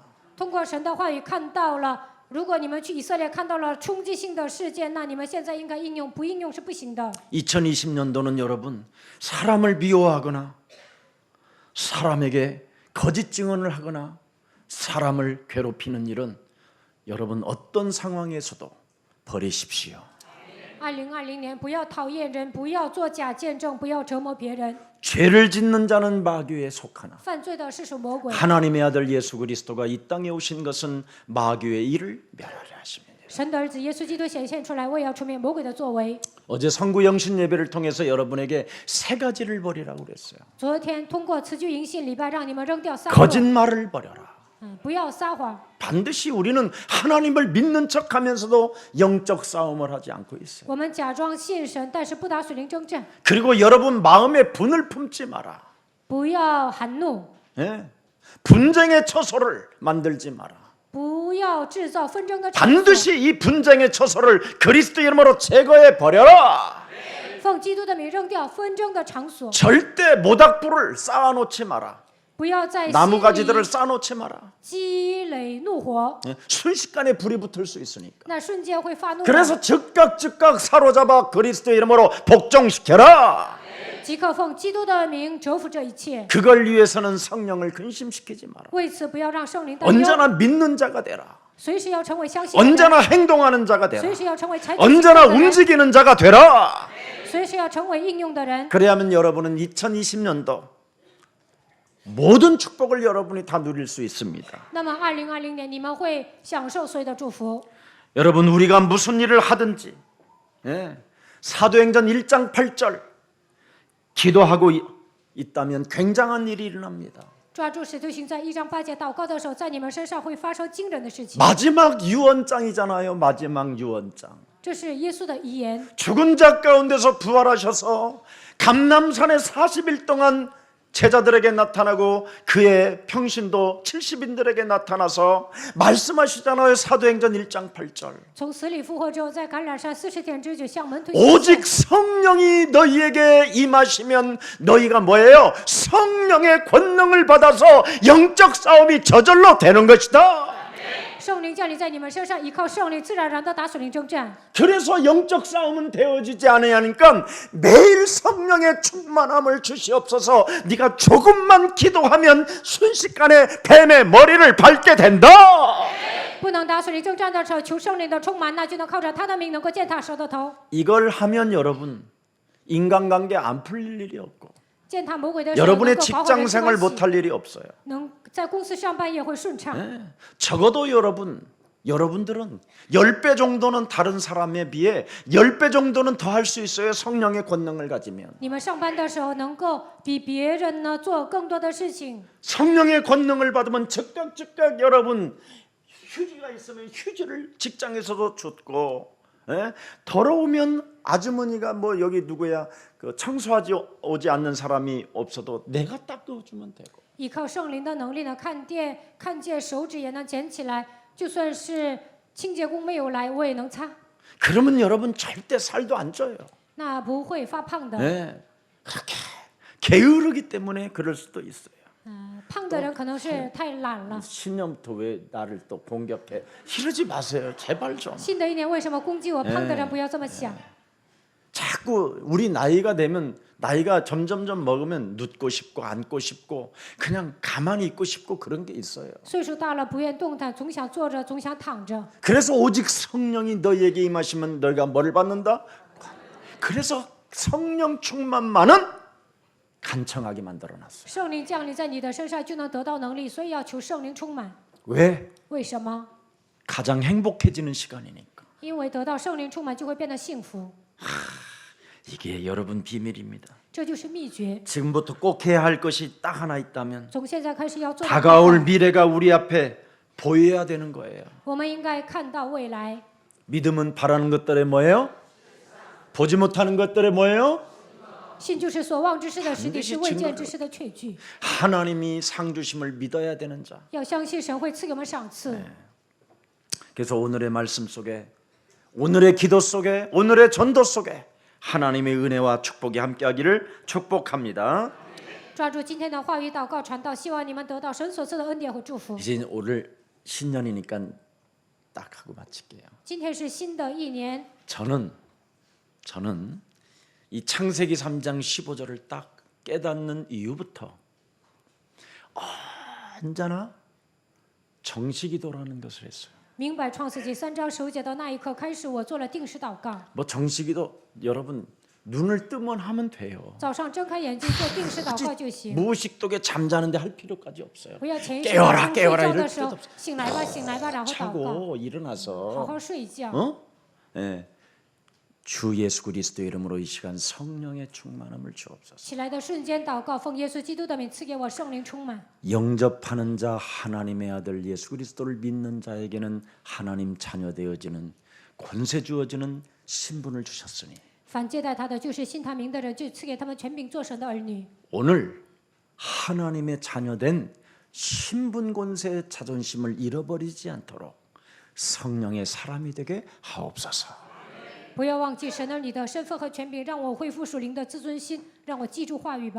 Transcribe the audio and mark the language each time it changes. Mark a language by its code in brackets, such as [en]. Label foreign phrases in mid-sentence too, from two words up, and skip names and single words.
[zh] 通过神的话语看到了。如果你们去以色列看到了冲击性的事件，那你们现在应该应用，不应用是不行的。 [ko] 2020년도는 여러분 사람을 미워하거나 사람에게 거짓 증언을 하거나 사람을 괴롭히는 일은 여러분 어떤 상황에서도 버리십시오. [zh] 2020 年，不要讨厌人，不要做假见证，不要折磨别人。 [ko] 죄를 짓는 자는 마귀에 속하나 [zh] 犯罪的是属魔鬼。 [ko] 하나님의 아들 예수 그리스도가 이 땅에 오신 것은 마귀의 일을 멸하려 하심이니라. [zh] 神的儿子耶稣基督显现出来，为要除灭魔鬼的作为。 [ko] 어제 성구 영신 예배를 통해서 여러분에게 세 가지를 버리라고 그랬어요. [zh] 昨天通过辞居迎信礼拜，让你们扔掉撒谎， [ko] 거짓말을 버려라. [zh] 不要撒谎。 [ko] 반드시 우리는 하나님을 믿는 척하면서도 영적 싸움을 하지 않고 있어요. [zh] 我们假装信神，但是不打属灵征战。 [ko] 그리고 여러분 마음에 분을 품지 마라. [zh] 不要含怒， [ko] 예? 분쟁의 처소를 만들지 마라. [zh] 不要制造纷争的场所。 [ko] 반드시 이 분쟁의 처소를 그리스도 이름으로 제거해 버려라. [zh] 奉基督的名扔掉纷争的场所， [ko] 절대 모닥불을 쌓아놓지 마라. [zh] 不要在心 [ko] 나무가지들을 [zh] 里 [ko] 쌓아놓지 마라. [zh] 积累怒火， [ko] 예? 순식간에 불이 붙을 수 있으니까. [zh] 那瞬间会发怒的。 [ko] 그래서 즉각 사로잡아 그리스도 이름으로 복종시켜라. [zh] 即刻奉基督的名折服这一切。 [ko] 그걸 위해서는 성령을 근심시키지 마라. [zh] 为此，不要让圣灵担忧， [ko] 언제나 믿는 자가 되라. [zh] 随时要成为相信的人， [ko] 언제나 행동하는 자가 되라. [zh] 随时要成为采取行 [ko] 언제나 [zh] 动的人， [ko] 움직이는 자가 되라. [zh] 随时要成为应用的人。 [ko] 그래야만 여러분은 2020년도 모든 축복을 여러분이 다 누릴 수 있습니다. [zh] 那么，2020年你们会享受所有的祝福。 [ko] 여러분 우리가 무슨 일을 하든지 사도행전 1장 8절 기도하고 있다면 굉장한 일이 일어납니다. [zh] 抓住使徒行传1章8节祷告的时候，在你们身上会发生惊人的事情。 [ko] 마지막 유언장이잖아요. 마지막 유언장. [zh] 这是耶稣的遗言。 [ko] 죽은 자 가운데서 부활하셔서 감람산에 40일 동안 제자들에게 나타나고 그의 평신도 70인들에게 나타나서 말씀하시잖아요. 사도행전 1장 8절. [zh] 从死里复活之后，在橄榄山40天之久向门徒显 [ko] 오직 성령이 너희에게 임하시면 너희가 뭐예요? 성령의 권능을 받아서 영적 싸움이 저절로 되는 것이다. [zh] 圣灵降临在你们身上，依靠圣灵，自然而然的打属灵征战。 [ko] 그래서 영적 싸움은 되어지지 않으니까 매일 성령의 충만함을 주시옵소서. 네가 조금만 기도하면 순식간에 뱀의 머리를 밟게 된다. [zh] 不能打属灵征战的时候，求圣灵的充满，那就能靠着他的名能够践踏蛇的头。 [ko] 이걸 하면 여러분 인간관계 안 풀릴 일이 없고 [zh] 践踏魔鬼的时候， [ko] 여러분의 [zh] 能够好好 [ko] 직장 [zh] 地 [ko] 생활 [zh] 关系 [ko] 못할 일이 없어요. [zh] 能在公司上班也会顺畅。 [ko] 적어도 여러분들은 10배 정도는 다른 사람에 비해 10배 정도는 더 할 수 있어요. 성령의 권능을 가지면. [zh] 你们上班的时候能够比别人呢做更多的事情。 [ko] 성령의 권능을 받으면 즉각 여러분 휴지가 있으면 휴지를 직장에서도 줬고, 더러우면 아주머니가 뭐 여기 누구야 그 청소하지 오지 않는 사람이 없어도 내가 닦아주면 되고. [zh] 依靠圣灵的能力呢，看见手指也能捡起来，就算是清洁工没有来，我也能擦， [ko] 그러면 여러분 절대 살도 안 쪄요. [zh] 那不会发胖的。 [ko] 그렇게 게으르기 때문에 그럴 수도 있어요. [zh] 胖的人可能是太懒了。 [ko] 신년부터 왜 나를 또 공격해? 이러지 마세요. 제발 좀. [zh] 新的一年为什么攻击我？胖的人不要这么想。 [ko] 자꾸 우리 나이가 되면 나이가 점점 먹으면 눕고 싶고 앉고 싶고 그냥 가만히 있고 싶고 그런 게 있어요. [zh] 岁数大了不愿动弹，总想坐着，总想躺着。 [ko] 그래서 오직 성령이 너희에게 임하시면 너희가 뭐를 받는다? 그래서 성령 충만만은 간청하게 만들어놨어요. [zh] 圣灵降临在你的身上，就能得到能力，所以要求圣灵充满。 [ko] 왜? [zh] 为什么？ [ko] 가장 행복해지는 시간이니까. [zh] 因为得到圣灵充满，就会变得幸福。 [ko] 이게 여러분 비밀입니다. [zh] 这就是秘诀。 [ko] 지금부터 꼭 해야 할 것이 딱 하나 있다면 [zh] 从现在开始要做的 [ko] 다가올 미래가 우리 앞에 보여야 되는 거예요. [zh] 我们应该看到未来。 [ko] 믿음은 바라는 것들의 뭐예요? 보지 못하는 것들의 뭐예요? [zh] 信就是所望之事的实底，是未见之事的确据。 [ko] 하나님이 상 주심을 믿어야 되는 자. [zh] 要相信神会赐给我们赏赐。 [ko] 그래서 오늘의 말씀 속에, 오늘의 기도 속에, 오늘의 전도 속에 하나님의 은혜와 축복이 함께하기를 축복합니다. [zh] 抓住今天的话语祷告传道，希望你们得到神所赐的恩典和祝福。 [ko] 이제 오늘 신년이니까 딱 하고 마칠게요. [zh] 今天是新的一年， [ko] 저는 이 창세기 3장 15절을 딱 깨닫는 이후부터 언제나 정식기도라는 것을 했어요. [zh] 明白创世纪3章15节的那一刻开始，我做了定时祷告。 [ko] 뭐 정식기도 여러분 눈을 뜨면 하면 돼요. [zh] 早上睁开眼睛做定时祷告就行， [ko] 무의식독에 잠자는데 할 필요까지 없어요. [zh] 不要潜意识 [ko] 깨워라 [zh] 当中睡 [ko] 깨워라 [zh] 觉 [ko] 이럴 [zh] 的时 [ko] 필요도 [zh] 候 [ko] 없어요. [zh] 醒来吧，醒来吧，然后祷告， [ko] 자고 [zh] 好 [ko] 일어나서 [zh] 好睡觉。 [ko] 예. 주 예수 그리스도의 이름으로 이 시간 성령의 충만함을 주옵소서. [zh] 起来的瞬间祷告，奉耶稣基督的名赐给我圣灵充满。 [ko] 영접하는 자 하나님의 아들 예수 그리스도를 믿는 자에게는 하나님 자녀 되어지는 권세 주어지는 신분을 주셨으니 [zh] 凡接待他的，就是信他名的人，就赐给他们权柄做神的儿女。 [ko] 오늘 하나님의 자녀된 신분 권세 자존심을 잃어버리지 않도록 성령의 사람이 되게 하옵소서. [zh] 不要忘记神儿女的身份和权柄，让我恢复属灵的自尊心，让我记住话语吧。